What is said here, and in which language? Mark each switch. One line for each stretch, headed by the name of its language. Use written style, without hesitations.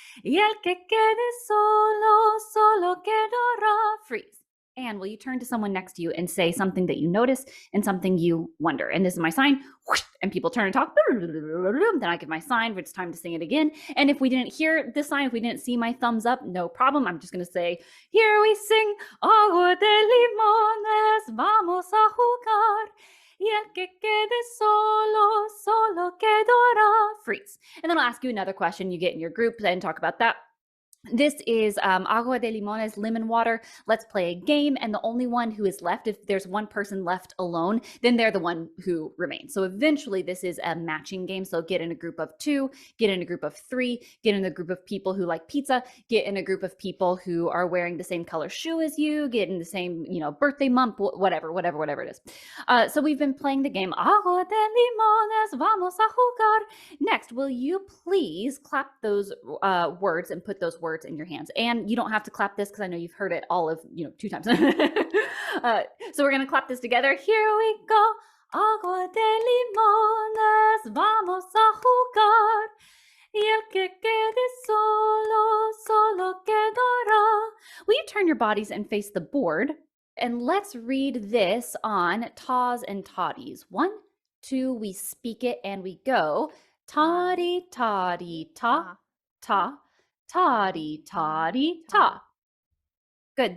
Spanish: Y el que quede solo, solo quedará.
English: Freeze. And will you turn to someone next to you and say something that you notice and something you wonder? And this is my sign. And people turn and talk. Then I give my sign when it's time to sing it again. And if we didn't hear this sign, if we didn't see my thumbs up, no problem. I'm just going to say, here we sing.
Spanish: Agua de limones, vamos a jugar. Y el que quede solo, solo quedará.
English: Freeze. And then I'll ask you another question. You get in your group and talk about that. This is agua de limones, lemon water. Let's play a game. And the only one who is left, if there's one person left alone, then they're the one who remains. So eventually this is a matching game. So get in a group of 2, get in a group of 3, get in a group of people who like pizza, get in a group of people who are wearing the same color shoe as you, get in the same, birthday month, whatever it is. So we've been playing the game
Spanish: agua de limones, vamos a jugar.
English: Next, will you please clap those words and put those words in your hands? And you don't have to clap this because I know you've heard it all of 2 times. So we're gonna clap this together. Here we go.
Spanish: Agua de limones, vamos a jugar. Y el que quede solo, solo quedará.
English: Will you turn your bodies and face the board? And let's read this on tas and toddies. 1, 2, we speak it and we go. Toddy, toddy, ta, ta, toddy, toddy, ta. Good.